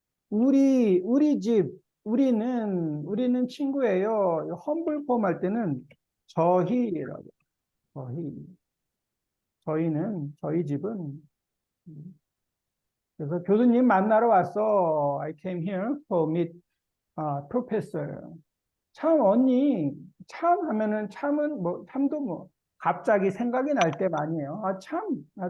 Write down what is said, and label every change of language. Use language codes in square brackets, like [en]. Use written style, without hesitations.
[ko] 우리 집, 우리는 친구예요. [en] humble form [ko] 할 때는 저희라고. 저희 집은. 그래서 교수님 만나러 왔어. [en] I came here to meet professor. [ko] 참 언니, 참 하면은 참도 갑자기 생각이 날 때 많이 해요. 참.